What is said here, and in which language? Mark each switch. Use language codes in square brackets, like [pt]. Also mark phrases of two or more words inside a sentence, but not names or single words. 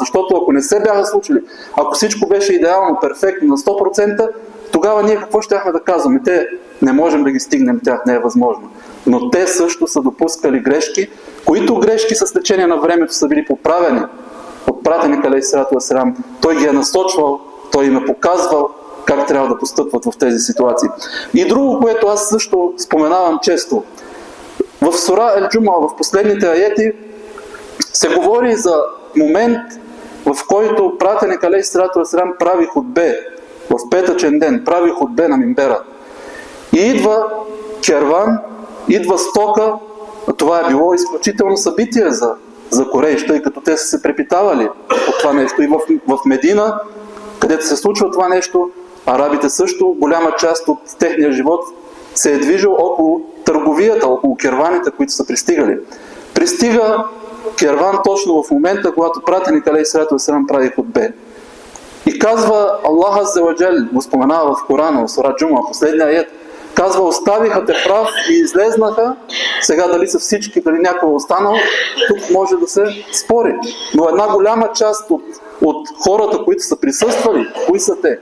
[bg] Защото ако не се бяха случили, ако всичко беше идеално, перфектно, на 100%, тогава ние какво щяхме да казваме? Не можем да ги стигнем, тях не е възможно. Но те също са допускали грешки, които грешки с течение на времето са били поправени от пратеника [ar] عليه الصلاة والسلام. [bg] Той ги е насочвал, той им е показвал как трябва да постъпват в тези ситуации. И друго, което аз също споменавам често. В сура Ел-Джумуа, в последните аети, се говори за момент, в който пратеник [ar] عليه الصلاة والسلام [bg] прави хутбе, в петъчен ден, прави хутбе на мимбера. И идва керван, идва стока, това е било изключително събитие за Курейш, тъй като те са се препитавали от това нещо. И в Медина, където се случва това нещо, арабите също, голяма част от техния живот се е движил около търговията, около керваните, които са пристигали. Пристига керван точно в момента, когато пратеник [ar] عليه الصلاة والسلام [bg] прави хутбе. И казва [ar] الله عز وجل, [bg] го споменава в Корана, в сура Джумуа, последния аят, казва: оставиха те прав и излезнаха. Сега дали са всички, дали някой останал, тук може да се спори. Но една голяма част от хората, които са присъствали, кои са те?